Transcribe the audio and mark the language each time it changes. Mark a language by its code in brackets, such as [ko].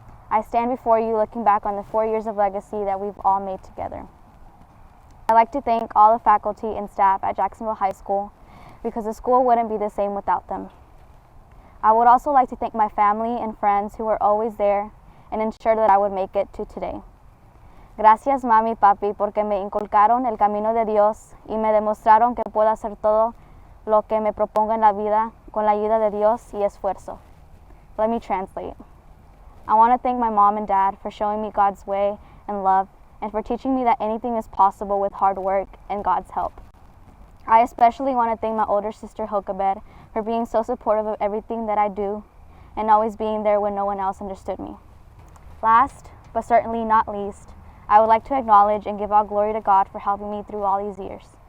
[en] I stand before you looking back on the 4 years of legacy that we've all made together. I'd like to thank all the faculty and staff at Jacksonville High School because the school wouldn't be the same without them. I would also like to thank my family and friends who were always there and ensured that I would make it to today. [es] Gracias, mami y papi, porque me inculcaron el camino de Dios y me demostraron que puedo hacer todo lo que me proponga en la vida con la ayuda de Dios y esfuerzo. [en] Let me translate. I want to thank my mom and dad for showing me God's way and love and for teaching me that anything is possible with hard work and God's help. I especially want to thank my older sister Jochebed for being so supportive of everything that I do and always being there when no one else understood me. Last, but certainly not least, I would like to acknowledge and give all glory to God for helping me through all these years.